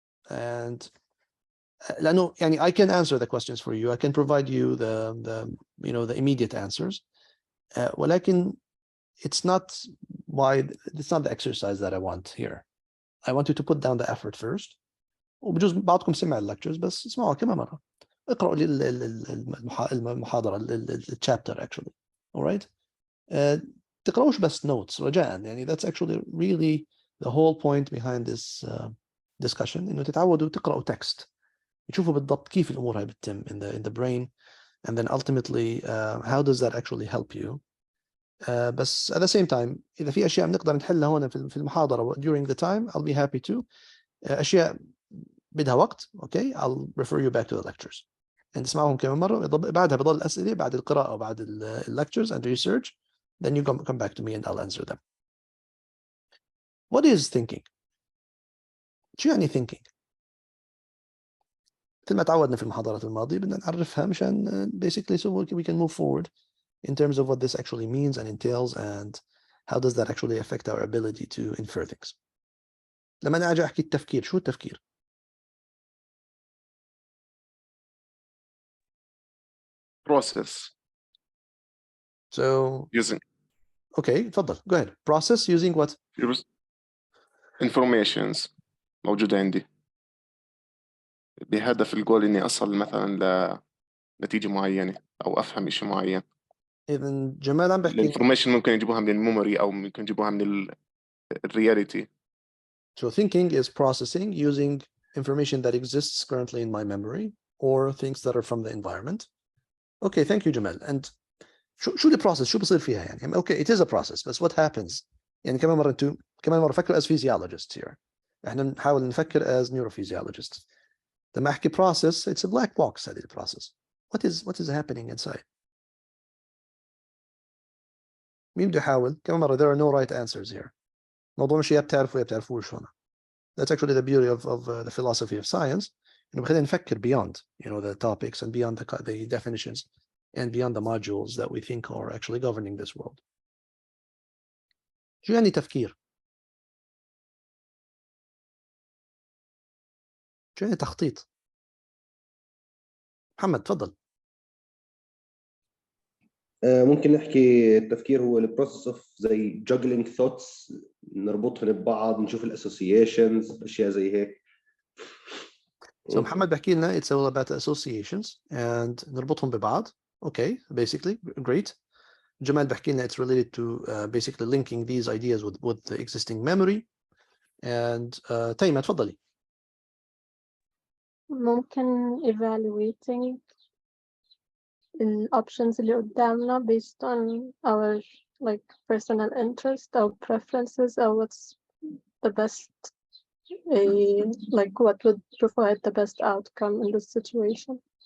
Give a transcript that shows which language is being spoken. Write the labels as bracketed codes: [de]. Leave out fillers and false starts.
[en] And [ar] لأنه يعني [en] I can answer the questions for you. I can provide you the immediate answers. [ar] ولكن [en] it's not the exercise that I want here. I want you to put down the effort first. [ar] وبجوز بعضكم سمع اللكتشرز بس اسمعوها كمان مرة. اقرأوا لي المحاضرة الشابتر [en] actually. Alright? [ar] تقرأوش بس notes رجاء. يعني [en] that's actually really the whole point behind this discussion. [ar] إنه تتعودوا تقرأوا text. يشوفوا بالضبط كيف الأمور هاي بتتم [en] in the brain, and then ultimately how does that actually help you. [ar] بس [en] at the same time [ar] إذا في أشياء بنقدر نحلها هنا في المحاضرة [en] during the time, I'll be happy to. [ar] أشياء بدها وقت, [en] okay, I'll refer you back to the lectures. and [ar] تسمعهم كمان مرة, بعدها بضل الأسئلة بعد القراءة وبعد lectures [en] and research, then you come back to me and I'll answer them. What is thinking? [ar] شو يعني [en] thinking؟ [ar] مثل ما تعودنا في المحاضرات الماضية بدنا نعرفها مشان [en] basically so we can move forward in terms of what this actually means and entails, and how does that actually affect our ability to infer things. [ar] لما أنا أجي أحكي التفكير, شو التفكير؟ [en] process So using okay, تفضل, go ahead. Process using what? [ar] informations موجودة عندي بهدف الجول إني أصل مثلا لنتيجة معينة أو أفهم شيء معين. إذن جمال عم بحكي الانفورميشن ممكن يجيبوها من الميموري أو ممكن يجيبوها من الرياليتي. [en] So thinking is processing using information that exists currently in my memory or things that are from the environment. Okay, thank you, Jamal. And [ar] شو البروسيس, شو بصير فيها يعني؟ [en] Okay, it is a process, but what happens? [ar] يعني كمان مرة فكر [en] as physiologists here. [ar] احنا نحاول نفكر [en] as neurophysiologists. [ar] لما احكي [en] process, it's a black box. [ar] هذه البروسيس. [en] What is happening inside? [ar] مين بده يحاول؟ كمان مرة [en] there are no right answers here. [ar] موضوع مش يا بتعرفوا يا بتعرفوش هنا. [en] That's actually the beauty of the philosophy of science. [ar] إنه بخلينا نفكر [en] beyond, the topics and beyond the definitions and beyond the modules that we think are actually governing this world. [ar] شو يعني تفكير؟ شو يعني تخطيط؟ محمد تفضل. ممكن نحكي التفكير هو البروسيس اوف زي [en] juggling thoughts, [ar] نربطهم ببعض, نشوف الاسوسيشنز, اشياء زي هيك. [en] So [ar] محمد بحكي لنا [en] it's all about associations and [ar] نربطهم ببعض. [en] Okay, basically great. [ar] جمال بحكي لنا [en] it's related to basically linking these ideas with the existing memory. [ar] And تيمة تفضلي. ممكن [en] evaluating الoptions [ar] اللي قدامنا [en] based on our like personal interest or preferences or what's the best like what would provide the best outcome in this situation.